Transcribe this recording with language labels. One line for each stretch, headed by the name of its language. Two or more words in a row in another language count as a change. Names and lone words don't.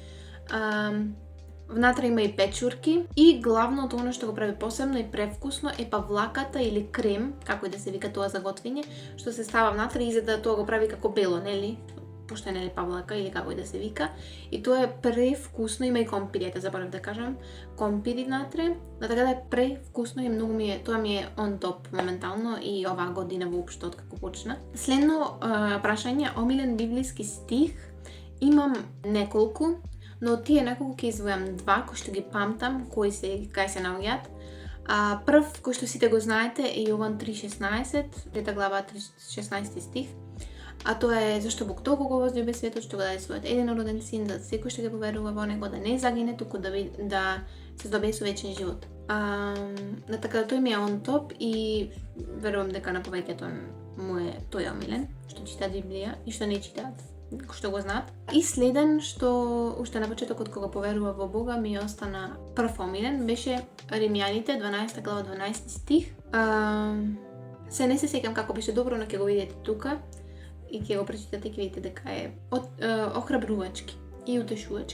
Macedonian: Внатре има и печурки и главното она што го прави посебно и превкусно е павлаката или крем, како и да се вика тоа за готвење, што се става внатре и за да тоа го прави како бело, нели? Пошто нели павлака или како и да се вика. И тоа е превкусно, има и компири, заборав да кажам, компири внатре, да така да е превкусно и многу ми е, тоа ми е
English: on top
Macedonian: моментално и оваа година воопшто од како почна. Следно прашање, омилен библиски стих, имам неколку, но од тие неколку ќе извојам два кои што ги памтам, кај се наоѓаат. Прв, кој што сите го знаете, е Јован 3:16, 3 глава 16 стих. А тоа е зашто Бог толку го возлюби светот што го даде својот единороден син, да секој што ќе поверува во него да не загине, туку да се здобие со вечен живот. Да така тој ми е
English: on top
Macedonian: и верувам дека на повеќето тој е омилен, што читаат Библија и што не читаат, што го знаат. И следен што уште на почетокот кога поверува во Бога ми остана прв омилен беше Римјаните 12 глава 12 стих. Се не се сеќам како беше добро, но ќе го видите тука и ќе го прочитате и ќе видите дека е охрабрувачки и утешувачки.